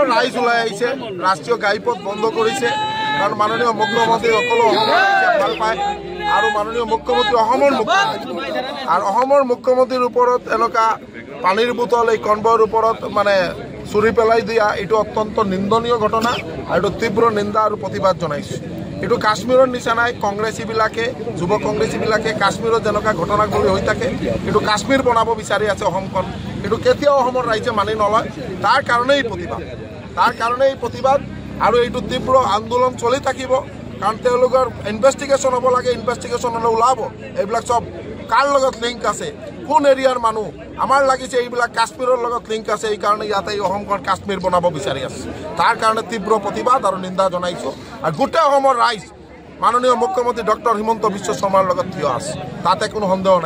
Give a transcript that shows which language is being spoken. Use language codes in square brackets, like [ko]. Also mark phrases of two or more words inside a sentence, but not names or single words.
[as] রাইজ ওলাই আহিছে রাষ্ট্রীয় ঘাইপথ বন্ধ করেছে কারণ মাননীয় মুখ্যমন্ত্রী সকল ভাল পায় আর মাননীয় মুখ্যমন্ত্রী আর মুখ্যমন্ত্রীর উপরত এনেকা পানির বোতল এই কনভয়ের উপরত মানে চুরি পেলাই দিয়া এটো অত্যন্ত নিন্দনীয় ঘটনা আর এটো তীব্র নিন্দা আর প্রতিবাদ জানাইছো এটো কাশ্মীরের নিচা নাই কংগ্রেসীবিলাকে যুব কংগ্রেসীবিলাকে কাশ্মীরের যেনেকা ঘটনাগুলি হয়ে থাকে এটো কাশ্মীর বনাব বিচারি আছে অসমখন এটো কেতিয়াও অসমৰ ৰাইজে মানি নলয় তাৰ কাৰণে এই প্ৰতিবাদ আৰু এইটো তীব্ৰ আন্দোলন চলি থাকিব কাৰণ তেওঁলোকৰ ইনভেষ্টিগেশ্যন হ'ব লাগে ইনভেষ্টিগেশ্যনলৈ ওলাব এইবিলাক চব কাৰ লগত লিংক আছে কোন এৰিয়াৰ মানুহ আমাৰ লাগিছে এইবিলাক কাশ্মীৰৰ লগত লিংক আছে এই কাৰণে ইয়াতে এই অসমখন কাশ্মীৰ বনাব বিচাৰি আছে তাৰ কাৰণে তীব্ৰ প্ৰতিবাদ আৰু নিন্দা জনাইছোঁ আৰু গোটেই অসমৰ ৰাইজ মাননীয় মুখ্যমন্ত্ৰী ডক্টৰ হিমন্ত বিশ্ব শৰ্মাৰ লগত থিয় আছে তাতে কোনো সন্দেহ নাই